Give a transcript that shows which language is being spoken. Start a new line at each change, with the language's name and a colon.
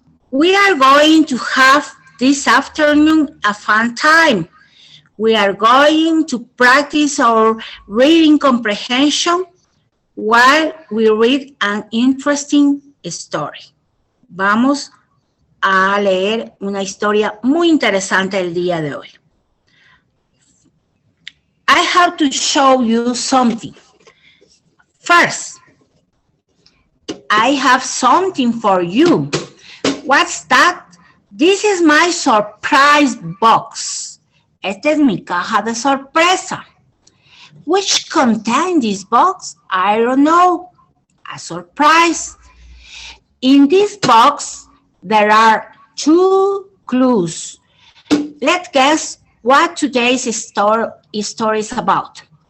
English: We are going to have this afternoon a fun time. We are going to practice our reading comprehension while we read an interesting story.
Spanish: Vamos a leer una historia muy interesante el día de hoy.
English: I have to show you something. First, I have something for you. What's that? This is my surprise box.
Spanish: Esta es mi caja de sorpresa.
English: Which contains this box? I don't know. A surprise. In this box, there are 2 clues. Let's guess what today's story is about.